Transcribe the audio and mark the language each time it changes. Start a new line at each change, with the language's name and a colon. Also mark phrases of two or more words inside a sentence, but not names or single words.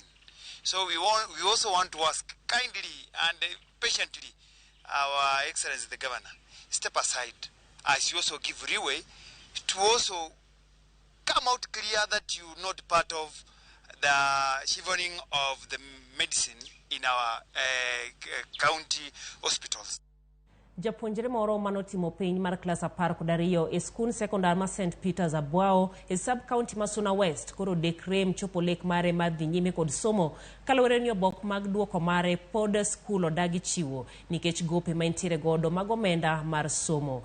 English: So we also want to ask kindly and patiently our Excellency the Governor, step aside as you also give leeway to also come out clear that you're not part of the shivering of the medicine in our county hospitals.
Luo (Kenya and Tanzania): Japuonjre moro manotimo piny mar klas 12 e skul sekondar ma St. Peter's Abwao e sub-county ma Suna West koro dekrem chopo lek mare mar dhi nyime kod somo kaluwore ni obok mag duoko mare pod skul odagi chiwo nikech gope ma intiere godo mag omenda mar somo.